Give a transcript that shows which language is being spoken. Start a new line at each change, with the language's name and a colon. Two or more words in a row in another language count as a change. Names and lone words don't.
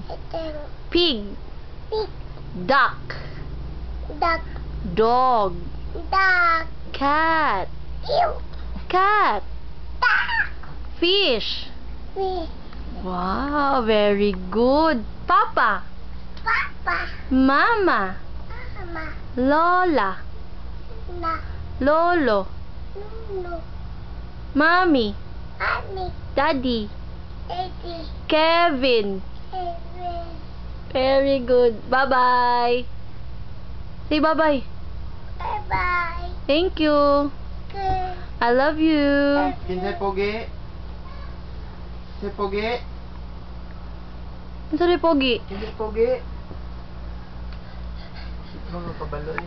English: Ever. Pig. Pig. Duck. Duck. Dog. Duck. Cat. Ew. Cat. Duck. Fish. Me. Wow, very good. Papa. Papa. Mama. Mama. Lola. Na. Lolo. Lulu. Mommy. Mommy. Daddy. Daddy. Kevin. Ever. Very good. Bye-bye. Say bye-bye. Bye-bye. Thank you. Good. I love you.
Cebuano: Kinsay pogi? Kinsay pogi?
English: Sorry, Pogi.
Cebuano: Kinsay pogi? Mga kabalo eh.